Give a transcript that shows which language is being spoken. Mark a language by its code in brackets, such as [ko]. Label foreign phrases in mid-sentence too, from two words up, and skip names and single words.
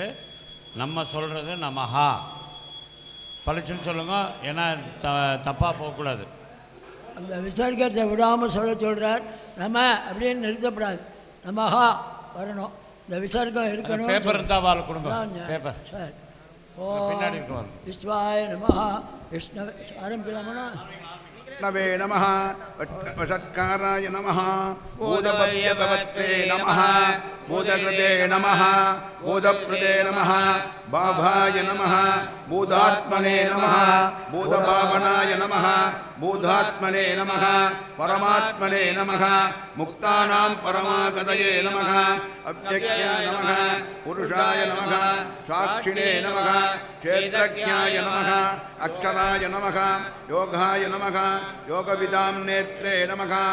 [ta] நம்ம சொல்கிறது நமஹா பளிச்சுன்னு சொல்லுங்க, ஏன்னா தப்பாக போகக்கூடாது. அந்த விசர்க்கத்தை விடாமல் சொல்கிறார். நம்ம அப்படின்னு நிறுத்தப்படாது, நமஹா வரணும். இந்த விசர்க்கம் இருக்கணும். பேப்பர் இருந்தால் வாழ் கொடுங்க. பேப்பர் சார். பின்னாடி இருக்கு. [sa] विश्वाय नमः. [ta] விஷ்ணு ஆரம்பிக்கலாமண்ணா. [sa] नवे नमः वषट्काराय नमः भूतभव्यभवत्रे नमः भूतकृते नमः भूतप्रदे नमः बाभाय नमः भूतात्मने नमः भूतभावनाय नमः भूतात्मने नमः परमात्मने नमः मुक्तानां परमागतये नमः अव्यक्ताय नमः पुरुषाय नमः साक्षिणे नमः क्षेत्रज्ञाय नमः अक्षराय नमः योगाय नमः योगविदां नेत्रे नमः